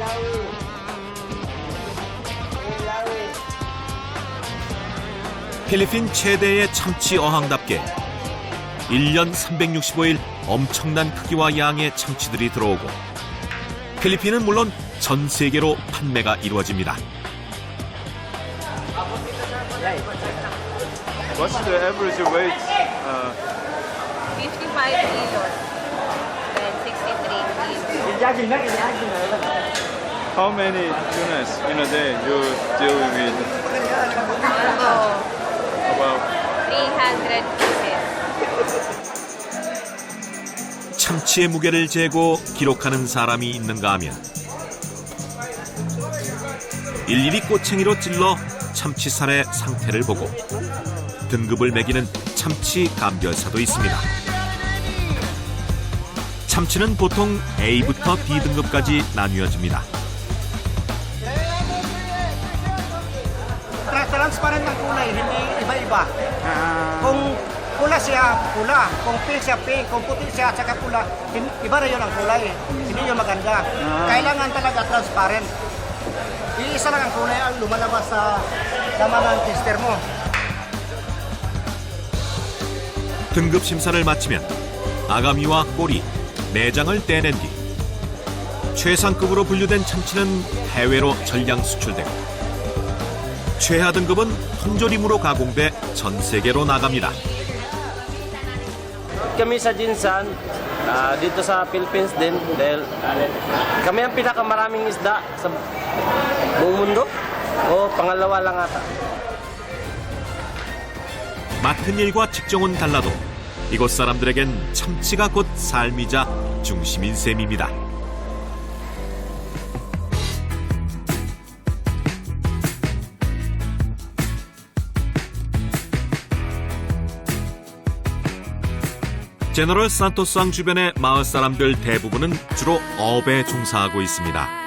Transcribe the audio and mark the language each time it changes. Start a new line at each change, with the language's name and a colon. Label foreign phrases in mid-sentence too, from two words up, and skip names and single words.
Korean: 필리핀 최대의 참치 어항답게 1년 365일 엄청난 크기와 양의 참치들이 들어오고 필리핀은 물론 전 세계로 판매가 이루어집니다.
English: What's the average weight? 55 kilos and 63 kilos. How many tunas in a day you deal with? About 300 pieces.
Korean: 참치의 무게를 재고 기록하는 사람이 있는가 하면 일일이 꼬챙이로 찔러 참치살의 상태를 보고 등급을 매기는 참치 감별사도 있습니다. 참치는 보통 A부터 B 등급까지 나뉘어집니다.
Filipino: Transparent ang kulay, hindi iba-iba. Kung pula siya, pula. Kung pink siya, pink. Kung puti siya, saka pula. Iba na yun ang kulay. Hindi yun maganda. Kailangan talaga transparent. Iisa lang ang kulay ang lumalabas sa laman ng tester mo.
Korean: 등급 심사를 마치면 아가미와 꼬리, 내장을 떼낸 뒤 최상급으로 분류된 참치는 해외로 전량 수출되고 최하 등급은 통조림으로 가공돼 전 세계로 나갑니다.
Filipino: Kami sa Jinsan, dito sa Philippines din, dahil kami ang pinakamaraming isda sa buong mundo. O pangalawa lang ata.
Korean: 맡은 일과 직종은 달라도 이곳 사람들에겐 참치가 곧 삶이자 중심인 셈입니다. 제너럴 산토스항 주변의 마을 사람들 대부분은 주로 어업에 종사하고 있습니다.